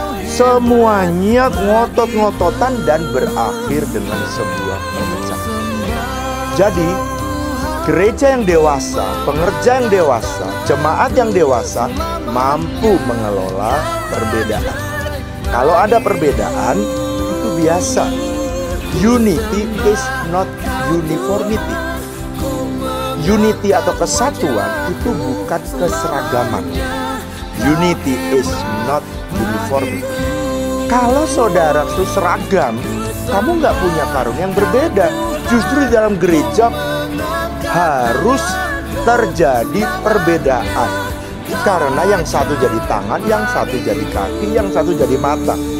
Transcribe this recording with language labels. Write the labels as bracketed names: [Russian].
[Indonesian] Semuanya ngotot-ngototan dan berakhir dengan sebuah perpecahan. Jadi gereja yang dewasa, pengerja yang dewasa, jemaat yang dewasa mampu mengelola perbedaan. Kalau ada perbedaan, itu biasa. [English] Unity is not uniformity. [Indonesian] Unity atau kesatuan itu bukan keseragaman. [English] Unity is not uniformity. [Indonesian] Kalau saudara seragam, kamu nggak punya karunia yang berbeda. Justru di dalam gereja harus terjadi perbedaan, karena yang satu jadi tangan, yang satu jadi kaki, yang satu jadi mata.